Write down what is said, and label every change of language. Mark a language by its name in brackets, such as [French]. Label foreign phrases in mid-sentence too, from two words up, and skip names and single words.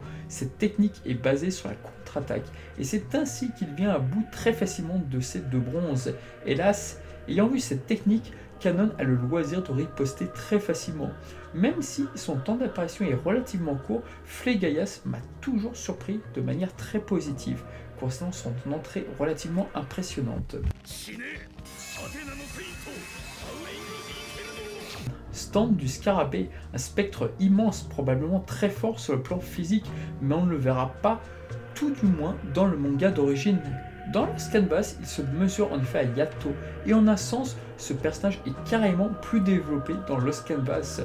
[French] Cette technique est basée sur la contre-attaque et c'est ainsi qu'il vient à bout très facilement de ses deux bronzes. Hélas, ayant vu cette technique, Kanon a le loisir de riposter très facilement. Même si son temps d'apparition est relativement court, Phlegias m'a toujours surpris de manière très positive, concernant son entrée relativement impressionnante. [Japanese] 死ねアテナのフェイトアウェイに生きるの [French] Stand du Scarabée, un spectre immense, probablement très fort sur le plan physique, mais on ne le verra pas, tout du moins dans le manga d'origine. Dans le canvas, il se mesure en effet à Yato, et en un sens, ce personnage est carrément plus développé dans Lost Canvas.